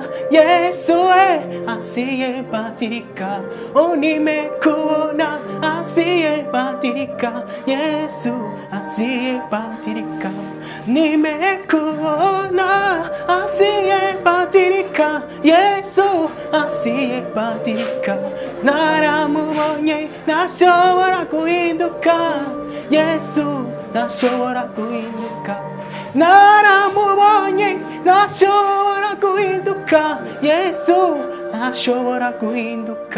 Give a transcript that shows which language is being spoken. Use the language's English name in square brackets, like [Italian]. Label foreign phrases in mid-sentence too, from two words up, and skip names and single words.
[Swahili] Yesu asiyebadilika. Oh, nimekuona asiyebadilika. Yesu asiyebadilika. Nimekuona asiyebadilika. Yesu asiyebadilika. [Kinyarwanda] Naramubonye ntashobora guhinduka. Yesu ntashobora guhinduka. Naramubonye ntashobora guhinduka. Yesu ntashobora guhinduka.